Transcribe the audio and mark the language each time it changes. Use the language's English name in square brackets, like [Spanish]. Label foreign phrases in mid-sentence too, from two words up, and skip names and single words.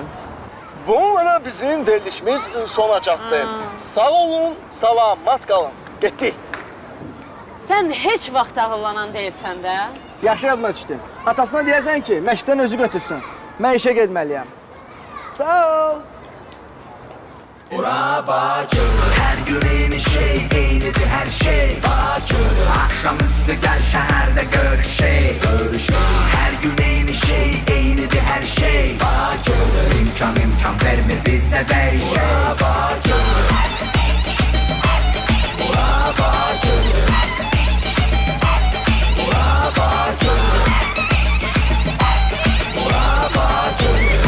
[Azerbaijani] Bununla da bizim verilişimiz sona çatdı. Sağ olun, salamat qalın. Getdik. Sən heç vaxt ağıllanan deyilsən də. Yaxşı yadıma düşdü. Atasına deyəsən ki, məşqdən özü götürsün. Mən işə getməliyəm. Sağ ol. [Turkish] Ura Bakır, her gün yeni şey, eynidir her şey. Bakır, akşamüstü gel şehirde görüşey. Her gün yeni şey, eynidir her şey. Bakır, imkan vermir bizde değişey. Ura Bakır, Ura Bakır, Ura Bakır, Ura Bakır.